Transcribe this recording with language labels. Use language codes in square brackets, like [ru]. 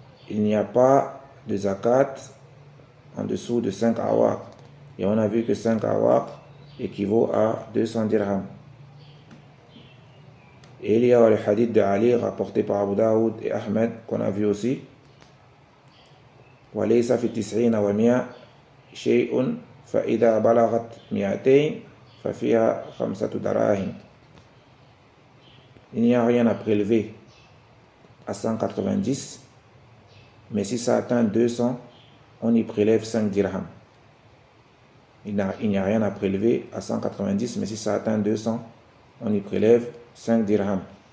[fr] Il n'y a pas de zakat en dessous de 5 awaq. Et on a vu que 5 awaq équivaut à 200 dirhams. Et il y a le hadith de Ali rapporté par Abu Daoud et Ahmed, qu'on a vu aussi. [ar] وليس في التسعين ومئة شيء فإذا بلغت مئتين ففيها خمسة دراهم. [fr] Il n'y a rien à prélever à 190, mais si ça atteint 200, on y prélève 5 dirhams. Il n'y a rien à prélever à 190, mais si ça atteint 200, on y prélève 5 dirhams.